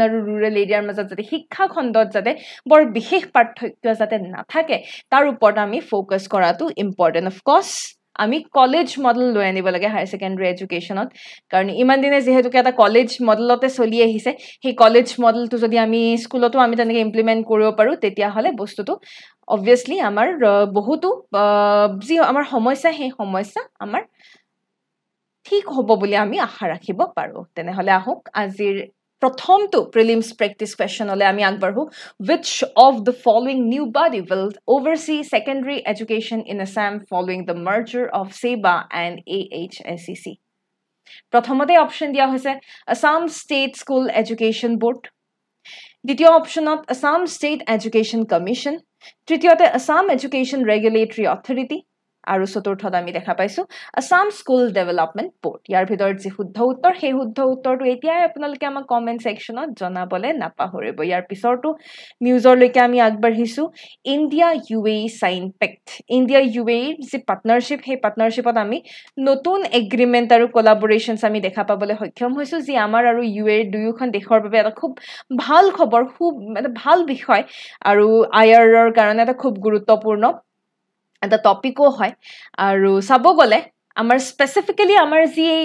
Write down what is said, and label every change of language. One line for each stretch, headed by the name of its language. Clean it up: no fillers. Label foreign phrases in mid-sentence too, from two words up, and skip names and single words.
Assamese: আৰু ৰুৰেল এৰিয়াৰ মাজত যাতে শিক্ষা খণ্ডত যাতে বৰ বিশেষ পাৰ্থক্য যাতে নাথাকে তাৰ ওপৰত আমি ফ'কাছ কৰাটো ইম্পৰ্টেণ্ট অফক'ৰ্ছ আমি কলেজ মডেল লৈ আনিব লাগে
English: higher secondary education
Assamese: কাৰণ ইমান দিনে যিহেতুকে এটা কলেজ মডেলতে চলি আহিছে সেই কলেজ মডেলটো যদি আমি স্কুলতো আমি তেনেকৈ ইমপ্লিমেণ্ট কৰিব পাৰোঁ তেতিয়াহ'লে বস্তুটো অবভিয়াছলি আমাৰ বহুতো যি আমাৰ সমস্যা সেই সমস্যা আমাৰ ঠিক হ'ব বুলি আমি আশা ৰাখিব পাৰোঁ তেনেহ'লে আহক আজিৰ প্ৰথমটো
English: prelims practice question
Assamese: আমি আগবাঢ়োঁ
English: which of the following new body will oversee secondary education in Assam following the merger of SEBA
Assamese: and AHSCC প্ৰথমতে অপশ্যন দিয়া হৈছে Assam State School Education Board দ্বিতীয় অপশ্যনত Assam State Education Commission তৃতীয়তে Assam Education Regulatory Authority আৰু চতুৰ্থত আমি দেখা পাইছোঁ আসাম স্কুল ডেভেলপমেণ্ট ব'ৰ্ড ইয়াৰ ভিতৰত যি শুদ্ধ উত্তৰ সেই শুদ্ধ উত্তৰটো এতিয়াই আপোনালোকে আমাক
English: comment section
Assamese: জনাবলৈ নাপাহৰিব ইয়াৰ পিছৰটো নিউজৰলৈকে আমি আগবাঢ়িছোঁ ইণ্ডিয়া UAE
English: sign pact
Assamese: ইণ্ডিয়া UAEৰ যি পাৰ্টনাৰশ্বিপ সেই পাৰ্টনাৰশ্বিপত আমি নতুন এগ্ৰিমেণ্ট আৰু কলাবৰেশ্যনছ আমি দেখা পাবলৈ সক্ষম হৈছোঁ যি আমাৰ আৰু UAEৰ দুয়োখন দেশৰ বাবে এটা খুব ভাল খবৰ খুব এটা ভাল বিষয় আৰু IRৰ কাৰণে এটা খুব গুৰুত্বপূৰ্ণ এটা টপিকো হয় আৰু চাব গ'লে আমাৰ স্পেচিফিকেলি আমাৰ যি